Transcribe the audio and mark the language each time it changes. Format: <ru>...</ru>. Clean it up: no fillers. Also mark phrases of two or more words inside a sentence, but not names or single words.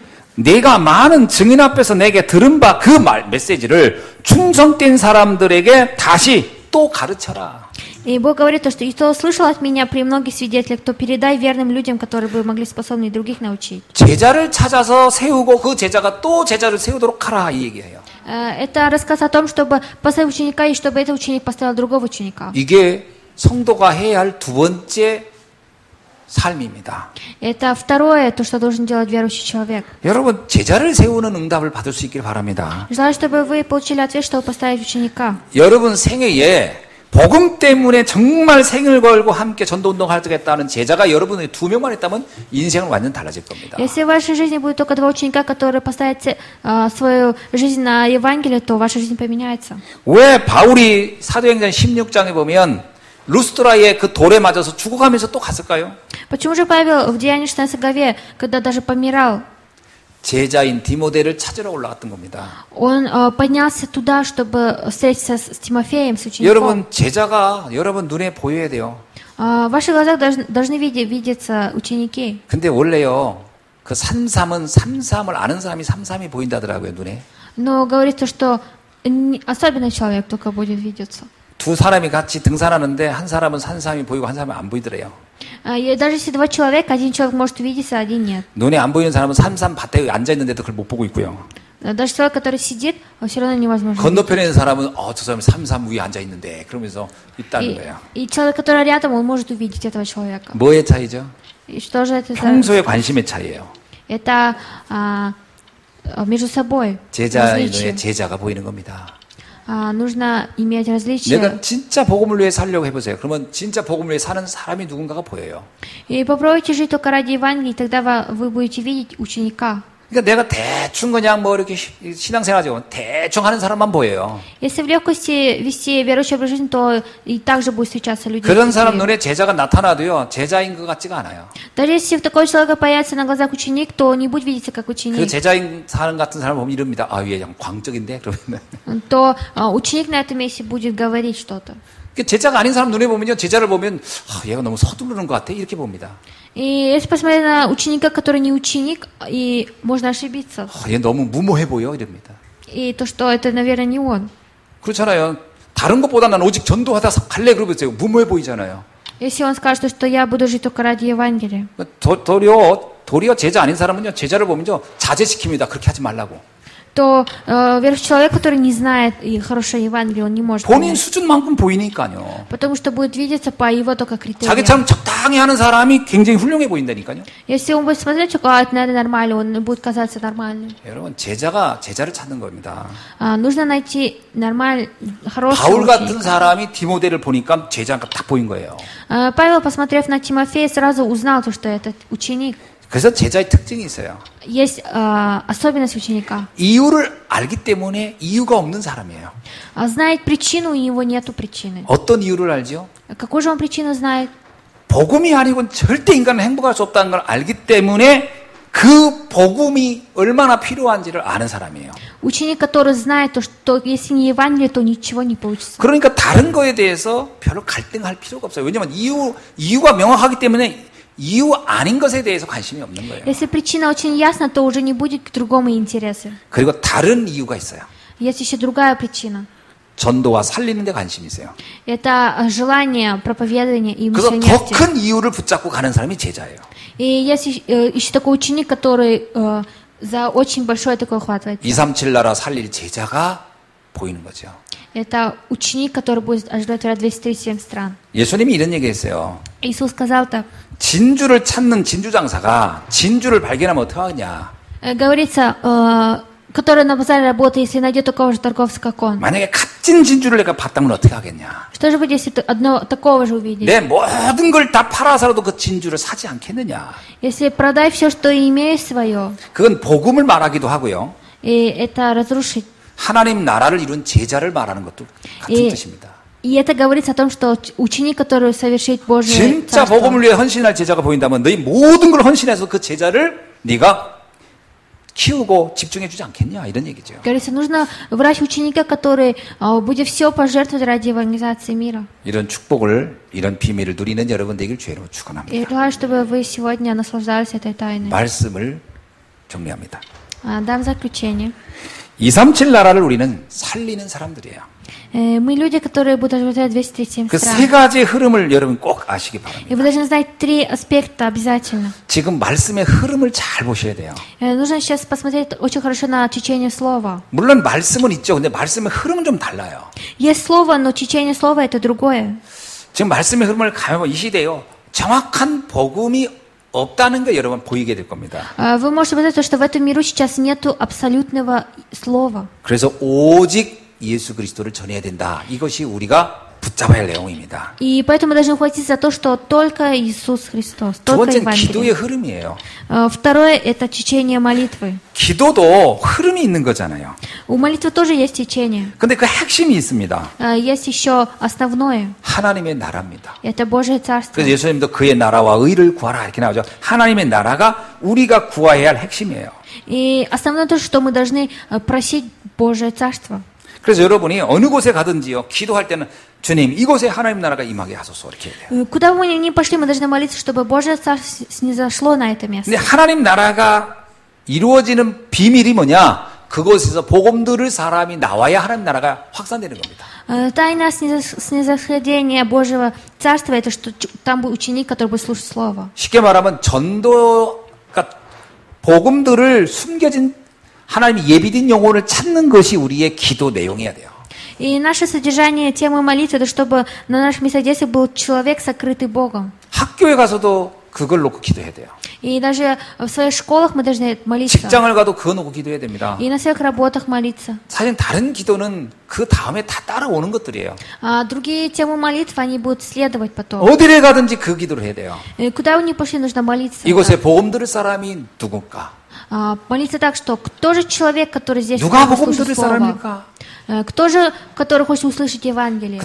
<ko>내가 많은 증인 앞에서 내게 들은 바 그 메시지를 충성된 사람들에게 다시 또 가르쳐라.</ko> <ru>И Бог говорит, что и кто слышал от меня при многих свидетелях, то передай верным людям, которые бы могли способны и других научить.</ru> <ko>제자를 찾아서 세우고 그 제자가 또 제자를 세우도록 하라 이 얘기예요.</ko> <ru>Это рассказ о том, чтобы поставить ученика и чтобы этот ученик поставил другого ученика.</ru> <ko>이게 성도가 해야 할 두 번째 삶입니다.</ko> <ru>Это второе, то, что должен делать верующий человек.</ru> <ko>여러분 제자를 세우는 응답을 받을 수 있길 바랍니다.</ko> <ru>Желаю, чтобы вы получили ответ, чтобы поставить ученика.</ru> <ko>여러분 생애에 복음 때문에 정말 생을 걸고 함께 전도운동 하겠다는 제자가 여러분의 2명만 있다면 인생은 완전 달라질 겁니다.</ko> <ru>Если в вашей жизни будет только 2 ученика, которые поставят свою жизнь на Евангелие, то ваша жизнь поменяется.</ru> <ko>왜 바울이 사도행전 16장에 보면 루스드라의 그 돌에 맞아서 죽어가면서 또 갔을까요?</ko> <ru>Почему же Павел в Деянии 16 главе, когда даже помирал,</ru> <ko>제자인 디모데를 찾으러 올라갔던 겁니다.</ko> <ru>он поднялся туда, чтобы встретиться с Тимофеем, с учеником?</ru> <ko>여러분 제자가 여러분 눈에 보여야 돼요.</ko> <ru>В ваших глазах должны видеться ученики.</ru> <ko>근데 원래요 그 삼삼은 삼삼을 아는 사람이 삼삼이 보인다더라고요 눈에.</ko> <ru>Но говорится, что особенный человек только будет видеться.</ru> <ko>두 사람이 같이 등산하는데 한 사람은 산삼이 보이고 한 사람은 안 보이더래요.</ko> <ru>Даже если 2 человека, один человек может видеться, один нет.</ru> <ko>눈에 안 보이는 사람은 산삼 밭에 앉아 있는데도 그걸 못 보고 있고요.</ko> <ru>Даже человек, который сидит, все равно невозможно.</ru> <ko>건너편에 있는 사람은 저 사람이 삼삼 위에 앉아 있는데 그러면서 있다는 거예요.</ko> <ru>И человек, который рядом, он может увидеть этого человека.</ru> <ko>뭐의 차이죠?</ko> <ru>И что же это?</ru> <ko>평소의 관심의 차이예요.</ko> <ru>Это между собой.</ru> <ko>제자의</ko> <ru>различие.</ru> <ko>눈에 제자가 보이는 겁니다.</ko> <ru>нужно иметь различия.</ru> <ko>내가 진짜 복음을 위해 살려고 해보세요. 그러면 진짜 복음을 위해 사는 사람이 누군가가 보여요.</ko> <ru>И попробуйте жить только ради Евангелия, тогда вы будете видеть ученика.</ru> <ko>그러니까 내가 대충 그냥 뭐 이렇게 신앙생활하죠. 대충 하는 사람만 보여요.</ko> <ru>Если в легкости вести верующий образ жизни, то и также будут встречаться люди.</ru> <ko>그런 사람 눈에 제자가 나타나도요. 제자인 것 같지가 않아요.</ko> <ru>Даже если в такой человек появится на глазах ученик, то не будет видеться как</ru> <ko>그</ko> <ru>ученик.</ru> <ko>제자인 사람 같은 사람을 보면 이럽니다. 얘 양 광적인데 그러면.</ko> <ru>То ученик на этом месте будет говорить что-то.</ru> <ko>제자가 아닌 사람 눈에 보면요. 제자를 보면 얘가 너무 서두르는 것 같아. 이렇게 봅니다.</ko> <ru>И если посмотреть на ученика, который не ученик, и можно ошибиться.</ru> <ko>얘 너무 무모해 보여 이럽니다.</ko> <ru>И то, что это, наверное, не он.</ru> <ko>그렇잖아요. 다른 것보다 난 오직 전도하다 갈래 그러면서 무모해 보이잖아요.</ko> <ru>Если он скажет, что я буду жить только ради Евангелия.</ru> <ko>도리어 제자 아닌 사람은요. 제자를 보면요. 자제시킵니다. 그렇게 하지 말라고.</ko> <ru>То верующий человек, который не знает и хорошее Евангелие, он не может</ru> <ko>본인</ko> <ru>понять.</ru> <ko>수준만큼 보이니까요.</ko> <ru>Потому что будет видеться по его только критериям.</ru> <ko>자기처럼 적당히 하는 사람이 굉장히 훌륭해 보인다니까요.</ko> <ru>Если он будет смотреть, что это, наверное, нормально, он будет казаться нормальным.</ru> <ko>여러분 제자가 제자를 찾는 겁니다.</ko> <ru>Нужно найти нормальный, хорошего</ru> <ko>바울 같은</ko> <ru>ученика.</ru> <ko>사람이 디모데를 보니까 제자가 딱 보인 거예요.</ko> <ru>Павел, посмотрев на Тимофея, сразу узнал, что этот ученик.</ru> <ko>그래서 제자의 특징이 있어요.</ko> <ru>Есть особенность ученика.</ru> <ko>이유를 알기 때문에 이유가 없는 사람이에요.</ko> <ru>Знает причину, у него нету причины.</ru> <ko>어떤 이유를 알죠?</ko> <ru>Какую же он причину знает?</ru> <ko>복음이 아니고는 절대 인간은 행복할 수 없다는 걸 알기 때문에 그 복음이 얼마나 필요한지를 아는 사람이에요.</ko> <ru>Ученик, который знает, что если не Евангелие, то ничего не получится.</ru> <ko>그러니까 다른 거에 대해서 별로 갈등할 필요가 없어요. 왜냐하면 이유가 명확하기 때문에 이유 아닌 것에 대해서 관심이 없는 거예요.</ko> <ru>Если причина очень ясна, то уже не будет к другому интереса.</ru> <ko>그리고 다른 이유가 있어요.</ko> <ru>Есть еще другая причина.</ru> <ko>전도와 살리는 데 관심이 있어요.</ko> <ru>Это желание проповедования и</ru> <ko>그래서 더</ko> <ru>миссионерства.</ru> <ko>큰 이유를 붙잡고 가는 사람이 제자예요.</ko> <ru>И есть еще такой ученик, который за очень большой такой хватает.</ru> <ko>237 나라 살릴 제자가 보이는 거죠.</ko> <ru>Это ученик, который будет оживлять 237 стран.</ru> <ko>예수님이 이런 얘기했어요.</ko> <ru>Иисус сказал так.</ru> <ko>진주를 찾는 진주 장사가 진주를 발견하면 어떻게 하겠냐.</ko> <ru>Говорится, который на базаре работает, если найдет такого же торговца, как он.</ru> <ko>만약에 값진 진주를 내가 봤다면 어떻게 하겠냐.</ko> <ru>Что же будет, если ты одного такого же увидишь?</ru> <ko>내 모든 걸 다 팔아서라도 그 진주를 사지 않겠느냐.</ko> <ru>Если продай все, что имеешь свое,</ru> <ko>그건 복음을 말하기도 하고요.</ko> <ru>и это разрушить.</ru> <ko>하나님 나라를 이룬 제자를 말하는 것도 같은 예. 뜻입니다.</ko> <ru>И это говорится о том, что ученик, который совершит Божье</ru> <ko>진짜</ko> <ru>царство,</ru> <ko>복음을 위해 헌신할 제자가 보인다면 너희 모든 걸 헌신해서 그 제자를 네가 키우고 집중해 주지 않겠냐 이런 얘기죠.</ko> <ru>говорится, нужно выбрать ученика, который будет все пожертвовать ради евангелизации мира.</ru> <ko>이런 축복을 이런 비밀을 누리는 여러분 되길 죄로</ko> <ru>И</ru> <ko>축원합니다.</ko> <ru>желаю, чтобы вы сегодня наслаждались этой тайной.</ru> <ko>말씀을 정리합니다.</ko> <ru>Дам заключение.</ru> <ko>237 나라를 우리는 살리는 사람들이에요.</ko> <ru>Мы люди, которые будут оживлять 237</ru> <ko>그 세</ko> <ru>стран.</ru> <ko>가지 흐름을 여러분 꼭 아시기</ko> <ru>И</ru> <ko>바랍니다.</ko> <ru>вы должны знать 3 аспекта обязательно.</ru> <ko>지금 말씀의 흐름을 잘 보셔야 돼요.</ko> <ru>Нужно сейчас посмотреть очень хорошо на течение слова.</ru> <ko>물론 말씀은 있죠. 근데 말씀의 흐름은 좀 달라요.</ko> <ru>Есть слово, но течение слова это другое.</ru> <ko>지금 말씀의 흐름을 가면 이 시대요. 정확한 복음이 없다는 게 여러분 보이게 될 겁니다.</ko> <ru>Вы можете сказать, что в этом миру сейчас нету абсолютного слова.</ru> <ko>그래서 오직 예수 그리스도를 전해야 된다. 이것이 우리가 붙잡아야 할 내용입니다.</ko> <ru>И поэтому мы должны ухватиться за то, что только Иисус Христос,</ru> <ko>두</ko> <ru>только</ru> <ko>번째는 기도의</ko> <ru>Евангелие.</ru> <ko>흐름이에요.</ko> <ru>Второе это течение молитвы.</ru> <ko>기도도 흐름이 있는 거잖아요.</ko> <ru>У молитвы тоже есть течение.</ru> <ko>근데 그 핵심이 있습니다.</ko> <ru>Есть еще основное.</ru> <ko>하나님의 나라입니다.</ko> <ru>Это Божье Царство.</ru> <ko>그래서 예수님도 그의 나라와 의를 구하라 이렇게 나오죠. 하나님의 나라가 우리가 구해야 할 핵심이에요.</ko> <ru>И основное то, что мы должны просить Божье Царство.</ru> <ko>그래서 여러분이 어느 곳에 가든지요. 기도할 때는 주님 이곳에 하나님 나라가 임하게 하소서 이렇게 해야 돼요.</ko> <ru>Куда бы мы ни пошли, мы должны молиться, чтобы Божье Царство снизошло на это место.</ru> <ko>근데 하나님 나라가 이루어지는 비밀이 뭐냐? 그곳에서 복음 들을 사람이 나와야 하나님 나라가 확산되는 겁니다.</ko> <ru>Тайна снисхождения Божьего Царства это что там был ученик, который будет слушать Слово.</ru> <ko>쉽게 말하면 전도가 복음들을 숨겨진 하나님이 예비된 영혼을 찾는 것이 우리의 기도 내용이어야 돼요.</ko> <ru>И наше содержание темы молитвы это чтобы на нашем месте был человек, сокрытый Богом.</ru> <ko>학교에 가서도 그걸 놓고 기도해야 돼요.</ko> <ru>И даже в своих школах мы должны молиться.</ru> <ko>직장을 가도 그거 놓고 기도해야 됩니다.</ko> <ru>И на своих работах молиться.</ru> <ko>사실 다른 기도는 그 다음에 다 따라오는 것들이에요.</ko> <ru>А другие темы молитвы, они будут следовать потом.</ru> <ko>어디를 가든지 그 기도를 해야 돼요.</ko> <ru>И куда вы ни пошли, нужно молиться.</ru> <ko>이곳에 복음 들을 사람이 누굴까?</ko> <ru>Молиться так, что кто же человек, который здесь</ru> <ko>누가 복음</ko> <ru>слушает</ru> <ko>들을</ko> <ru>Слово?</ru> <ko>사람일까?</ko> <ru>Кто же, который хочет услышать Евангелие?</ru>